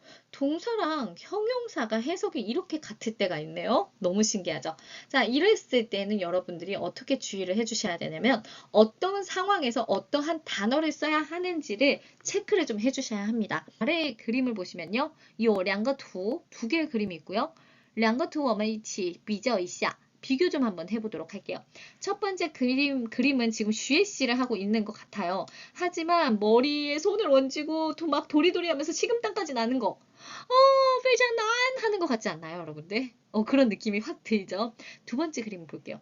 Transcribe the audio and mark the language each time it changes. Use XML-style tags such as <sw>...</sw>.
<ko>동사랑 형용사가 해석이 이렇게 같을 때가 있네요. 너무 신기하죠? 자, 이랬을 때는 여러분들이 어떻게 주의를 해주셔야 되냐면 어떤 상황에서 어떠한 단어를 써야 하는지를 체크를 좀 해주셔야 합니다. 아래 그림을 보시면요. 이 两个图, 두 개의 그림이 있고요.</ko> <zh>两个图我们一起比较一下.</zh> <ko>비교 좀 한번 해보도록 할게요. 첫 번째 그림은 지금 슈에씨를 하고 있는 것 같아요. 하지만 머리에 손을 얹고 막 도리도리 하면서 식은땀까지 나는 거. 페이장난 하는 것 같지 않나요, 여러분들? 그런 느낌이 확 들죠? 두 번째 그림을 볼게요.</ko>